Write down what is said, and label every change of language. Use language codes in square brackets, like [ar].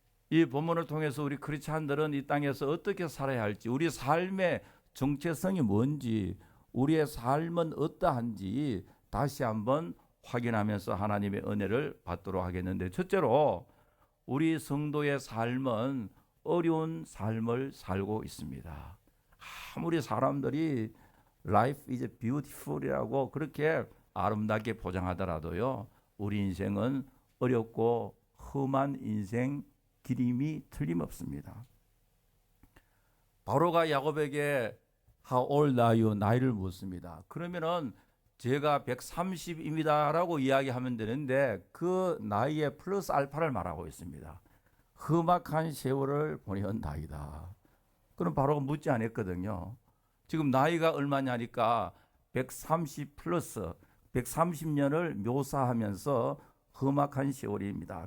[ko] 이 본문을 통해서 우리 크리스찬들은 이 땅에서 어떻게 살아야 할지, 우리 삶의 정체성이 뭔지, 우리의 삶은 어떠한지 다시 한번 확인하면서 하나님의 은혜를 받도록 하겠는데, 첫째로 우리 성도의 삶은 어려운 삶을 살고 있습니다. 아무리 사람들이 [en] Life is beautiful [ko] 이라고 그렇게 아름답게 포장하더라도요, 우리 인생은 어렵고 험한 인생 길임이 틀림없습니다. 바로가 야곱에게 [en] How old are you? [ko] 나이를 묻습니다. 그러면은 제가 130입니다 라고 이야기하면 되는데 그 나이에 플러스 알파를 말하고 있습니다. 험악한 세월을 보내온 나이다. 그럼 바로가 묻지 않았거든요. 지금 나이가 얼마냐니까 130 플러스 130년을 묘사하면서 험악한 세월입니다.